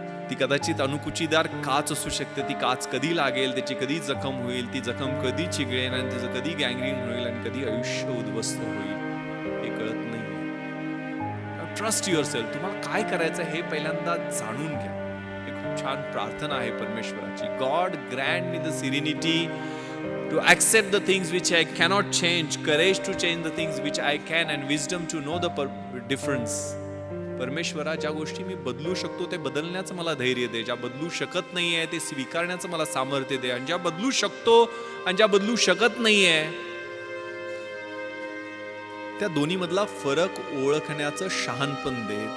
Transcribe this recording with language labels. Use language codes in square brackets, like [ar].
[mr] ती कदाचित अणुकुचीदार काच असू शकते. ती काच कधी लागेल, त्याची कधी जखम होईल, ती जखम कधी चिघळेल, आणि तिचं कधी गँग्रीन होईल, आणि कधी आयुष्य उद्ध्वस्त होईल हे कळत नाही. [en] Trust yourself. [mr] तुम्हाला काय करायचं हे पहिल्यांदा जाणून घ्या. हे खूप छान प्रार्थना आहे परमेश्वराची. [en] God grant me the serenity to accept the things which I cannot change, courage to change the things which I can, and wisdom to know the difference. [mr] परमेश्वरा, ज्या गोष्टी मी बदलू शकतो ते बदलण्याचं मला धैर्य दे, ज्या बदलू शकत नाहीये ते स्वीकारण्याचं मला सामर्थ्य दे, आणि ज्या बदलू शकतो आणि ज्या बदलू शकत नाहीये त्या दोन्ही मधला फरक ओळखण्याचं शहाणपण दे.